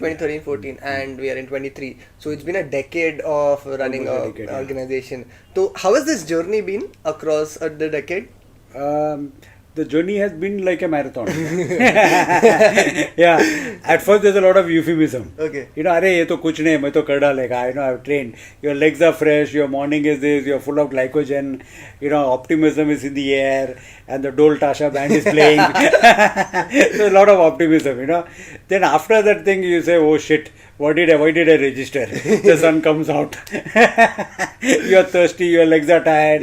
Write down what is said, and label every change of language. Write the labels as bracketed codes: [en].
[en] 2013, 14, and we are in 23. So it's been a decade of running an organization. So how has this journey been across the decade? The journey has been like a marathon. Yeah. At first there's a lot of euphemism. Okay. [hi] अरे ये तो कुछ नहीं, मैं तो कर डालेगा. [en] I've trained. Your legs are fresh. Your morning is this. You're full of glycogen. Optimism is in the air, and the Dole Tasha band is playing. So a lot of optimism. Then after that thing, you say, oh shit, why did I register? The sun comes out. You're thirsty. Your legs are tired.